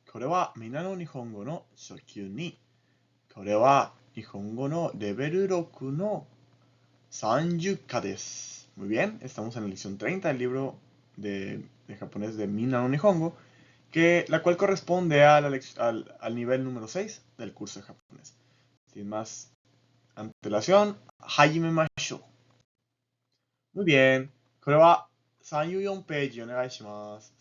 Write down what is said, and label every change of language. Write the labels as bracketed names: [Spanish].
[Japanese] これはみんなの日本語の初級に。これは日本語のレベル6の30課です。 [Spanish] Muy bien, estamos en la lección 30 del libro de japonés de Minna no Nihongo, la cual corresponde a al nivel número 6 del curso de japonés. Sin más antelación, [Japanese] hajimemashou. [Spanish] Muy bien, [Japanese] これは34ページお願いします。